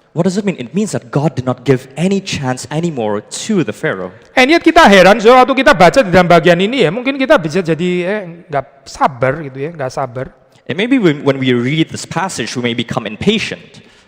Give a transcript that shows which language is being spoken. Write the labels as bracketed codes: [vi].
[en] What does it mean? It means that God did not give any chance anymore to the Pharaoh. And yet [id] kita heran, so waktu kita baca di dalam bagian ini ya, mungkin kita bisa jadi nggak sabar gitu ya, nggak sabar. [en] And maybe when we read this passage, we may become impatient.